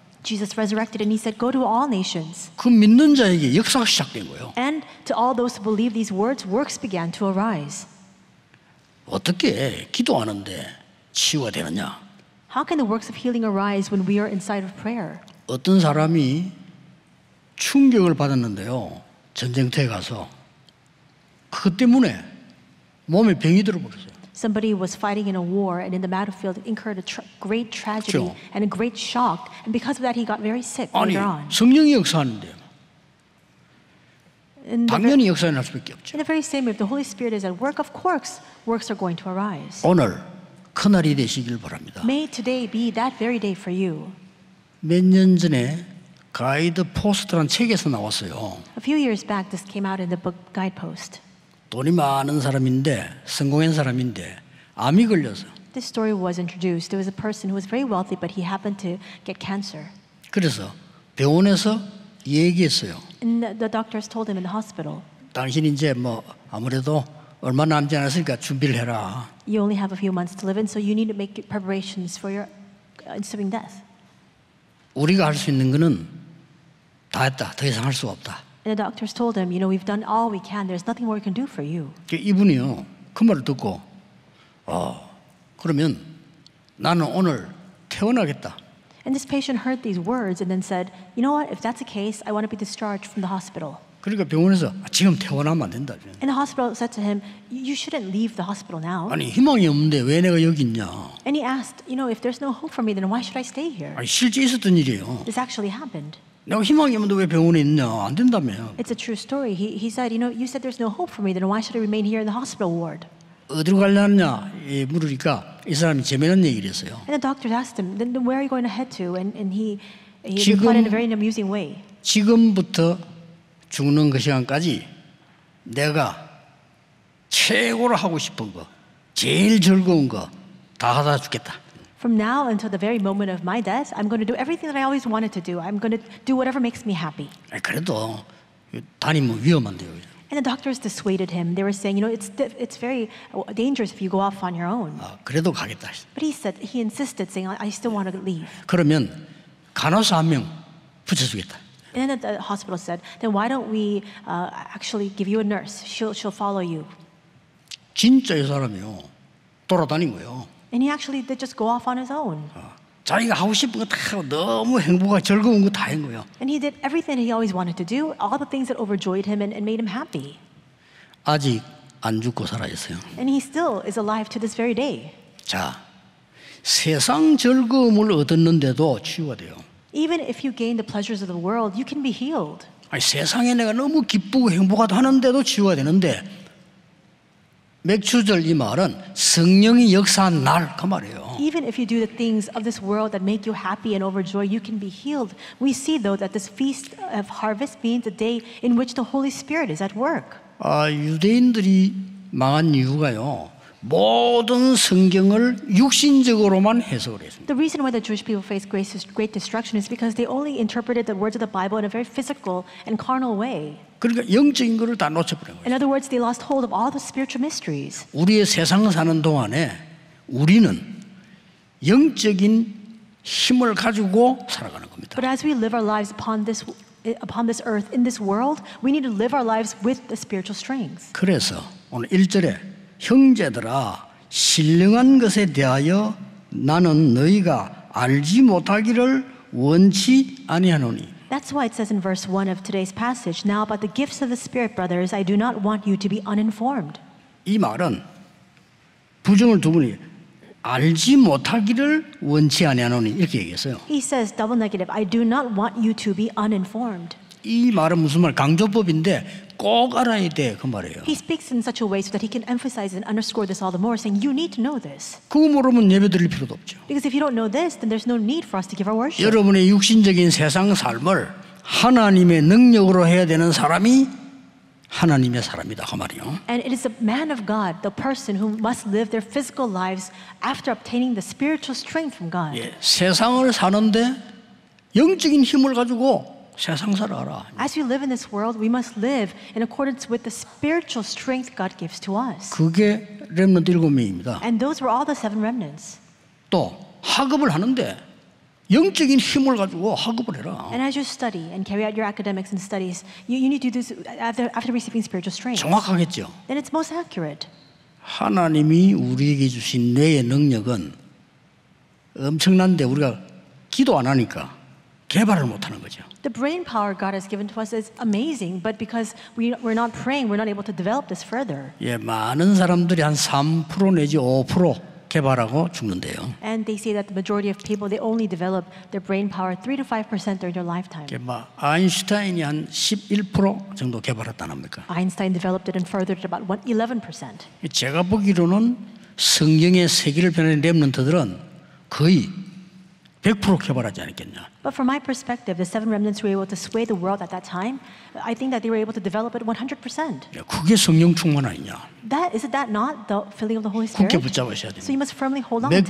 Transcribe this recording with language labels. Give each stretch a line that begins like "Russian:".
English: Jesus resurrected and he said, go to all nations.
Korean: 그 믿는 자에게 역사가 시작된 거예요.
English: And to all those who believe these words, works began to arise.
Korean: 어떻게 기도하는데 치유가 되느냐?
English: How can the works of healing arise when we are inside of prayer?
Korean: 어떤 사람이 충격을 받았는데요. 전쟁터에 가서 그것 때문에 몸에 병이 들어버렸어요.
English: Somebody was fighting in a war and in the battlefield incurred a great tragedy
Korean: 그렇죠.
English: and a great shock. And because of that, he got very sick
Korean: 아니
English: later on.
Korean: 성령이 역사하는데
English: In the,
Korean: 당연히 역사할 수밖에 없죠.
English: in the very same way, if the Holy Spirit is at work, of course, works are going to arise.
Korean: 오늘 그날이 되시길 바랍니다.
English: May today be that very day for you.
Korean: 몇 년 전에 가이드 포스트라는 책에서 나왔어요.
English: A few years back, this came out in the book Guidepost.
Korean: 돈이 많은 사람인데 성공한 사람인데 암이 걸려서
English: This story was introduced. There was a person who was very wealthy, but he happened to get cancer.
Korean: 그래서 병원에서 얘기했어요.
English: And the doctors told him in the hospital,
Korean: 당신 이제 뭐 아무래도 얼마 남지 않았으니까 준비를 해라.
English: you only have a few months to live in, so you need to make preparations for your ensuing death.
Korean: 우리가 할 수 있는 거는 다 했다. 더 이상 할 수가 없다.
English: And the doctors told him, we've done all we can. There's nothing more we can do for you.
Korean: 이분이요 그 말을 듣고 그러면 나는 오늘 퇴원하겠다.
English: And this patient heard these words and then said, you know what, if that's the case, I want to be discharged from the hospital.
Korean: 그러니까 병원에서 지금 퇴원하면 안 된다.
English: And the hospital said to him, you shouldn't leave the hospital now.
Korean: 아니 희망이 없는데 왜 내가 여기 있냐?
English: And he asked, if there's no hope for me, then why should I stay here?
Korean: 아니 실제 있었던 일이에요.
English: This actually happened.
Korean: 내가 희망이 없는데 왜 병원에 있냐? 안 된다며.
English: It's a true story. He said, you said there's no hope for me, then why should I remain here in the hospital ward?
Korean: 어디로 가려느냐 물으니까 이 사람이 재미난 얘기를 했어요.
English: And the doctors asked him, then where are you going to head to? And he
Korean: 지금-
English: replied in a very amusing way.
Korean: 지금부터 죽는 그 시간까지 내가 최고로 하고 싶은 거, 제일 즐거운 거 다 하다 죽겠다.
English: From now until the very moment of my death, I'm going to do everything that I always wanted to do. I'm going to do whatever makes me happy.
Korean: 그래도 다니면 위험한데요.
English: And the doctors dissuaded him. They were saying, it's very dangerous if you go off on your own.
Korean: 그래도 가겠다.
English: But he insisted, saying, I still want to leave.
Korean: 그러면 간호사 한 명 붙여주겠다.
English: And then the hospital said, then why don't we actually give you a nurse? She'll follow you.
Korean: 진짜 이 사람이요 돌아다닌 거예요.
English: And he actually did just go off on his own.
Korean: 자기가 하고 싶은 거 다 하고 너무 행복하고 즐거운 거 다 한 거예요.
English: And he did everything that he always wanted to do, all the things that overjoyed him and made him happy.
Korean: 아직 안 죽고 살아 있어요.
English: And he still is alive to this very day.
Korean: 자, 세상 즐거움을 얻었는데도 치유가 돼요.
English: Even if you gain the pleasures of the world, you can be healed.
Korean: 아니, 세상에 내가 너무 기쁘고 행복하다 하는데도 치유가 되는데 맥주절 이 말은 성령이 역사한 날 그 말이에요.
English: Even if you do the things of this world that make you happy and overjoy, you can be healed. We see, though, that this feast of harvest means a day in which the Holy Spirit is at work.
Korean: 유대인들이 망한 이유가요. 모든 성경을 육신적으로만 해석을 했습니다.
English: The reason why the Jewish people faced great destruction is because they only interpreted the words of the Bible in a very physical and carnal way.
Korean: 그러니까 영적인 것을 다 놓쳐버린 거예요.
English: In other words, they lost hold of all the spiritual mysteries.
Korean: 우리의 세상 사는 동안에 우리는 영적인 힘을 가지고 살아가는 겁니다.
English: But as we live our lives upon this earth, in this world, we need to live our lives with the spiritual strength.
Korean: 그래서 오늘 1절에 형제들아 신령한 것에 대하여 나는 너희가 알지 못하기를 원치 아니하노니.
English: That's why it says in verse 1 of today's passage, now about the gifts of the Spirit, brothers, I do not want you to be uninformed.
Korean: 이 말은 부정을 두 분이 알지 못하기를 원치 아니하노니 이렇게 얘기했어요.
English: He says, double negative, I do not want you to be uninformed.
Korean: 이 말은 무슨 말? 강조법인데 꼭 알아야 돼 그 말이에요.
English: He speaks in such a way so that he can emphasize and underscore this all the more, saying, you need to know this.
Korean: 그거 모르면 예배 드릴 필요도 없죠.
English: Because if you don't know this, then there's no need for us to give our worship.
Korean: 여러분의 육신적인 세상 삶을 하나님의 능력으로 해야 되는 사람이 하나님의 사람이다 그 말이요.
English: And it is the man of God, the person who must live their physical lives after obtaining the spiritual strength from God.
Korean: 세상을 사는데 영적인 힘을 가지고 세상 살아라.
English: As we live in this world, we must live in accordance with the spiritual strength God gives to us.
Korean: 그게 렘넌트 7명입니다.
English: And those were all the 7 remnants.
Korean: 또 학업을 하는데 영적인 힘을 가지고 학업을 해라.
English: And as you study and carry out your academics and studies, you need to do this after receiving spiritual strength.
Korean: 정확하겠죠.
English: Then it's most accurate.
Korean: 하나님이 우리에게 주신 뇌의 능력은 엄청난데 우리가 기도 안 하니까 개발을 못하는 거죠.
English: The brain power God has given to us is amazing, but because we're not praying, we're not able to develop this further.
Korean: 예, 많은 사람들이 한 3% 내지 5% 개발하고 죽는데요.
English: And they say that the majority of people, they only develop their brain power 3 to 5% during their lifetime.
Korean: 아인슈타인이 한 11% 정도 개발했다는 겁니까?
English: Einstein developed it and furthered it about 11%.
Korean: 제가 보기로는 성경의 세계를 변하는 렘넌트들은 거의 100% 개발하지 않았겠냐.
English: But from my perspective, the 7 remnants were able to sway the world at that time. I think that they were able to develop it 100%.
Korean: 그게 성령 충만 아니냐.
English: Isn't that not the filling of the Holy Spirit?
Korean: 굳게 붙잡으셔야
English: So you
Korean: 됩니다.
English: must firmly hold on to that.